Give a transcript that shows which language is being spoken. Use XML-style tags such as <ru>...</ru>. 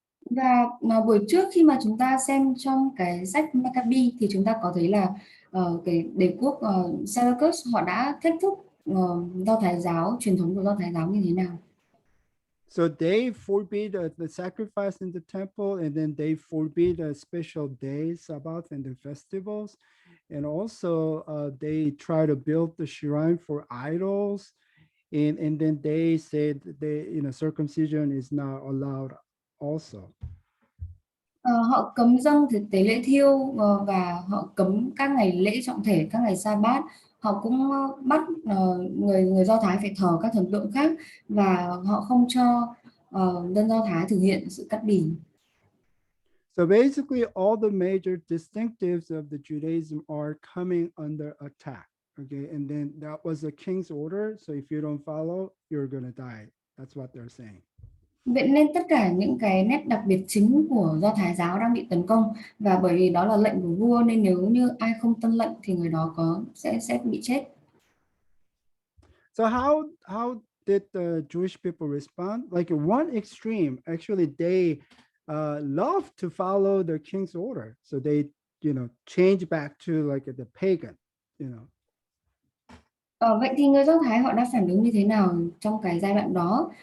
<vi>Và buổi trước khi mà chúng ta xem trong cái sách Maccabi thì chúng ta có thấy là cái đế quốc Seleucus họ đã thách thức Do Thái giáo, truyền thống của Do Thái giáo như thế nào.</vi> <en>So they forbid the sacrifice in the temple, and then they forbid special days, Sabbath, and the festivals. And also they try to build the shrine for idols. And then they said circumcision is not allowed also.</en> <vi>Họ cấm dâng thực tế lễ thiêu và họ cấm các ngày lễ trọng thể, các ngày sa bát. Họ cũng bắt người Do Thái phải thờ các thần tượng khác và họ không cho dân Do Thái thực hiện sự cắt bì.</vi> <en>So basically, all the major distinctives of the Judaism are coming under attack. Okay, and then that was a king's order. So if you don't follow, you're gonna die. That's what they're saying.</en> <vi>Vậy nên tất cả những cái nét đặc biệt chính của Do Thái giáo đang bị tấn công, và bởi vì đó là lệnh của vua nên nếu như ai không tuân lệnh thì người đó sẽ bị chết.</vi> <en>So how did the Jewish people respond? Like one extreme, actually, they love to follow the king's order, so they change back to like the pagan,</en> <vi>Vậy thì người Do Thái họ đã phản ứng như thế nào trong cái giai đoạn đó?</vi>